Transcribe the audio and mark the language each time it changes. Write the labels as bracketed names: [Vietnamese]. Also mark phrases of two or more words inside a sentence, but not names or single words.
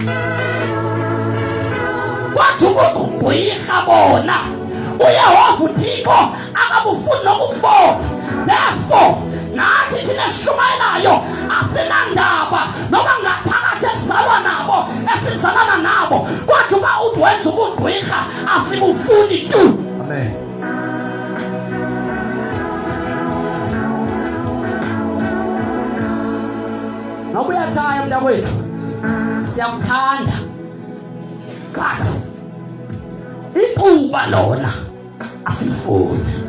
[Xhosa] Wathi ubugqirha bona uYehova uThixo akabufuni nokubona. Therefore nathi thina shumayelayo asinandaba noma ngaphakathi esizalwa nabo esizalana nabo kwathi uba uthi wenza ubugqirha asibufuni tu. [English] Amen. [Xhosa] Noba uyathaya mntakwethu siyakuthanda kathi iquba lona asilifuni.